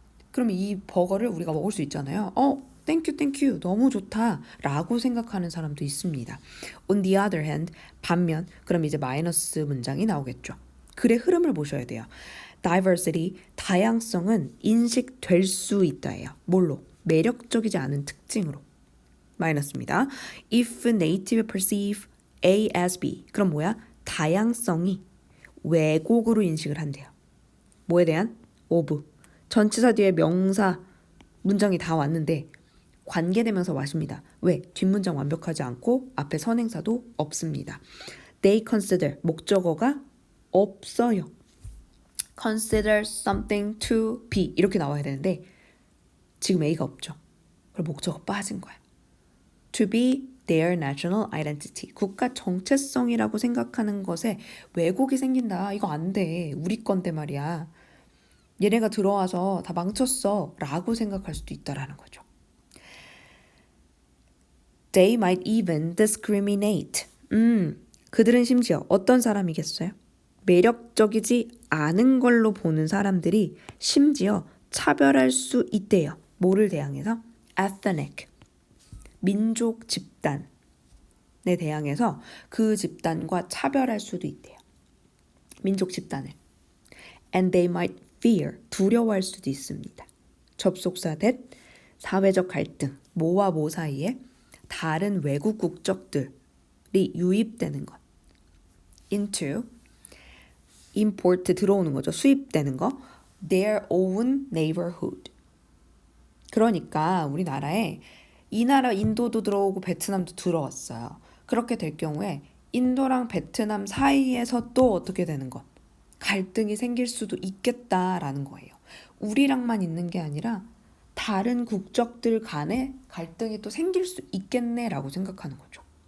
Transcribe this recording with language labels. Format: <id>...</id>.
<ko>그럼 이 버거를 우리가 먹을 수 있잖아요. 땡큐 너무 좋다 라고 생각하는 사람도 있습니다.</ko> <en>On the other hand,</en> <ko>반면 그럼 이제 마이너스 문장이 나오겠죠. 글의 흐름을 보셔야 돼요. Diversity, 다양성은 인식될 수 있다예요. 뭘로? 매력적이지 않은 특징으로. 마이너스입니다.</ko> <en>If native perceive A as B,</en> <ko>그럼 뭐야? 다양성이 왜곡으로 인식을 한대요. 뭐에 대한? of. 전치사 뒤에 명사 문장이 다 왔는데 관계대명사 왔습니다. 왜? 뒷문장 완벽하지 않고 앞에 선행사도 없습니다.</ko> <en>They consider,</en> <ko>목적어가 없어요.</ko> <en>Consider something to be</en> <ko>이렇게 나와야 되는데 지금 A가 없죠. 그럼 목적어 빠진 거야.</ko> <en>To be their national identity.</en> <ko>국가 정체성이라고 생각하는 것에 왜곡이 생긴다. 이거 안 돼. 우리 건데 말이야. 얘네가 들어와서 다 망쳤어 라고 생각할 수도 있다라는 거죠.</ko> <en>They might even discriminate.</en> <ko>그들은 심지어 어떤 사람이겠어요? 매력적이지 않은 걸로 보는 사람들이 심지어 차별할 수 있대요. 뭐를 대항해서? ethnic. 민족 집단에 대항해서 그 집단과 차별할 수도 있대요. 민족 집단을.</ko> <en>And they might fear,</en> <ko>두려워할 수도 있습니다. 접속사 that, 사회적 갈등, 모와 모 사이에 다른 외국 국적들이 유입되는 것. into, import 들어오는 거죠. 수입되는 거.</ko> <en>their own neighborhood.</en> <ko>그러니까 우리나라에 이 나라 인도도 들어오고 베트남도 들어왔어요. 그렇게 될 경우에 인도랑 베트남 사이에서 또 어떻게 되는 것? 갈등이 생길 수도 있겠다라는 거예요. 우리랑만 있는 게 아니라 다른 국적들 간에 갈등이 또 생길 수 있겠네라고 생각하는 거죠.</ko>